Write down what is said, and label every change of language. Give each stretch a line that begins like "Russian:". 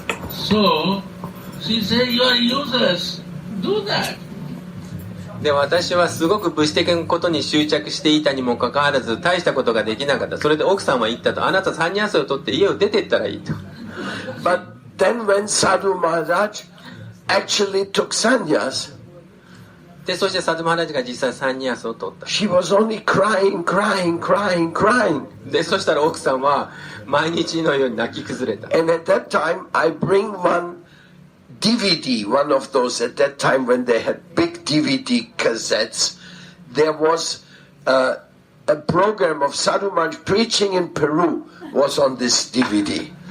English: So she said, you are useless. Do that.
Japanese: で私はすごく物質的なことに執着していたにもかかわらず大したことができなかった。それで奥さんは言ったと、あなたサンニャースを取って家を出てったらいいと。
English: But then when Sadhu Maharaj actually took sannyas,
Japanese: でそしてサドゥマハラージが実際サンニャースを取った。
English: she was only crying.
Japanese: でそしたら奥さんは毎日のように泣き崩れた。
English: And at that time, I bring one DVD, one of those, at that time when they had big DVD cassettes, there was a program of Sadhu Maharaj preaching in Peru was on this DVD.